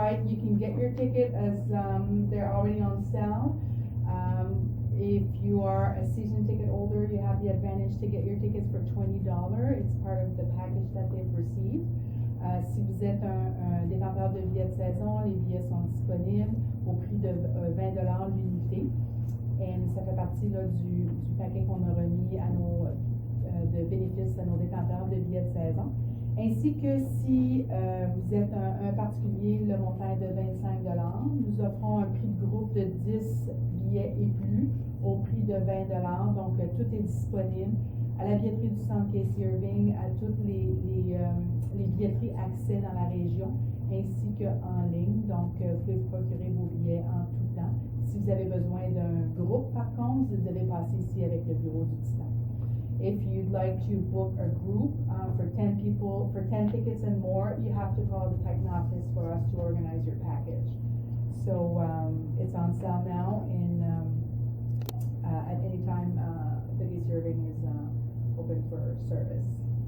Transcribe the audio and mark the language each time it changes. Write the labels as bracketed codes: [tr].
[en] You can get your ticket as they're already on sale. If you are a season ticket holder, you have the advantage to get your tickets for $20. It's part of the package that they've received. [fr] Si vous êtes un détenteur de billets de saison, les billets sont disponibles au prix de $20 l'unité. Et ça fait partie là, du paquet qu'on a remis à nos de bénéfices à nos détenteurs de billets de saison. Ainsi que si vous êtes un particulier, le montant est de $25. Nous offrons un prix de groupe de 10 billets et plus au prix de $20. Donc, tout est disponible à la billetterie du centre Casey Irving, à toutes les billetteries accès dans la région, ainsi qu'en ligne. Donc, vous pouvez vous procurer vos billets en tout temps. Si vous avez besoin d'un groupe, par contre, vous devez passer ici avec le bureau du Titan. [en] If you'd like to book a group for 10 people, for 10 tickets and more, you have to call the Titan office for us to organize your package. So it's on sale now, and at any time the Casey Irving is open for service.